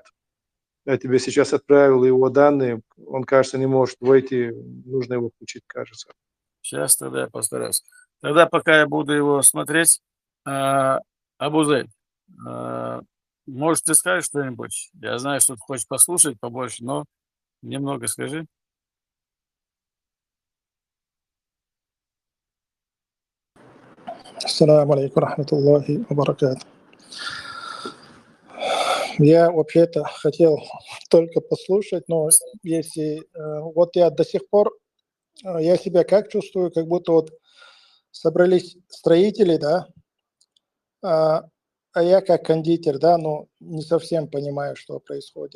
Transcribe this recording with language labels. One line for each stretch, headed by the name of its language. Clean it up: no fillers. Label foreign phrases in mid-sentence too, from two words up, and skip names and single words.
Russian: Я тебе сейчас отправил его данные. Он, кажется, не может войти. Нужно его включить, кажется. Сейчас тогда я постараюсь. Тогда пока я буду его смотреть, Абузель, может, ты скажешь что-нибудь? Я знаю, что ты хочешь послушать побольше, но немного скажи.
Arabic: السلام عليكم رحمة الله وبركاته.
Russian: Я вообще-то хотел только послушать, но если вот я до сих пор, я себя как чувствую, как будто вот собрались строители, да, а я как кондитер, да, ну, не совсем понимаю, что происходит.